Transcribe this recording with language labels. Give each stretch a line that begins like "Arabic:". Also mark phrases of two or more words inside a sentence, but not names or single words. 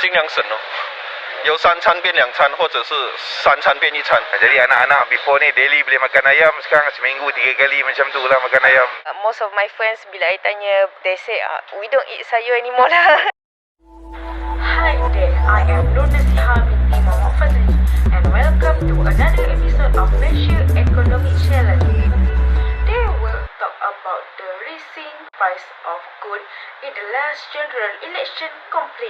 Chinese: 省哦，由3餐变2餐，或者是3餐变1餐。
Malay: Jadi anak-anak before ni daily boleh makan ayam, sekarang seminggu 3 kali macam tu lah makan ayam.
English: Most of my friends, bila I tanya, they say, we don't eat sayur anymore lah. Hi there, I am Nur Nasiha binti Muhammad Fazli and welcome to another episode of Malaysia Economic Challenge. Today we'll talk about the rising price of goods in the last general election complaint.